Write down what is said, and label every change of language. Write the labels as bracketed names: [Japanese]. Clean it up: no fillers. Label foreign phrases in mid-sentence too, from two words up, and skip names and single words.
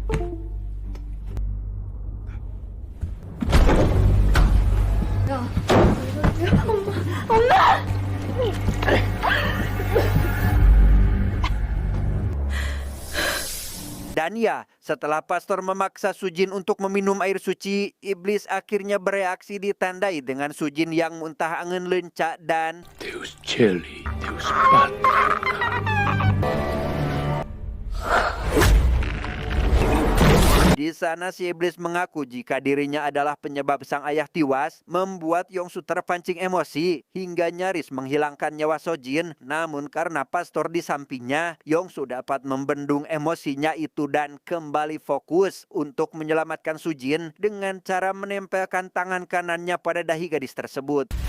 [Korean] 엄마! [Indonesian] Dan ya, setelah pastor memaksa Sujin untuk meminum air suci, iblis akhirnya bereaksi ditandai dengan Sujin yang muntah angin lencak dan 데우스 첼리, 데우스 파트라. di sana si iblis mengaku jika dirinya adalah penyebab sang ayah tewas, membuat Yongsu terpancing emosi hingga nyaris menghilangkan nyawa Sojin. Namun karena pastor di sampingnya, Yongsu dapat membendung emosinya itu dan kembali fokus untuk menyelamatkan Sujin dengan cara menempelkan tangan kanannya pada dahi gadis tersebut.